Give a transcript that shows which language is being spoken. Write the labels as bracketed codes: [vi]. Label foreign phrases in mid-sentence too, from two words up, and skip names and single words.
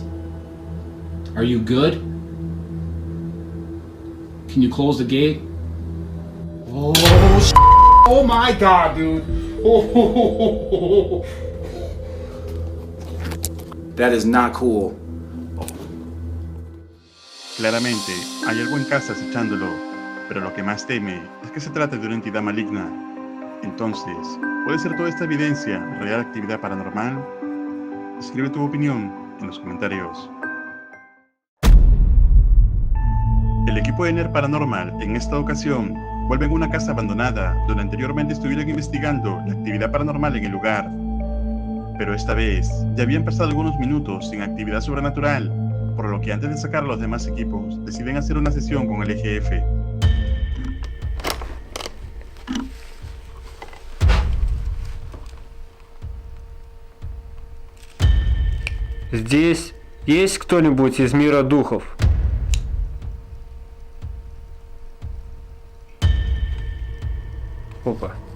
[en] Are you good? Can you close the gate? Oh, oh my God, dude. Oh. That is not cool. [es] Claramente, hay algo en casa acechándolo, pero lo que más teme es que se trate de una entidad maligna. Entonces, ¿puede ser toda esta evidencia real actividad paranormal? Escribe tu opinión en los comentarios. El equipo de NERD Paranormal en esta ocasión vuelve a una casa abandonada donde anteriormente estuvieron investigando la actividad paranormal en el lugar. Pero esta vez ya habían pasado algunos minutos sin actividad sobrenatural, por lo que antes de sacar a los demás equipos deciden hacer una sesión con el EGF. [ru] Здесь есть кто-нибудь из мира духов? Опа.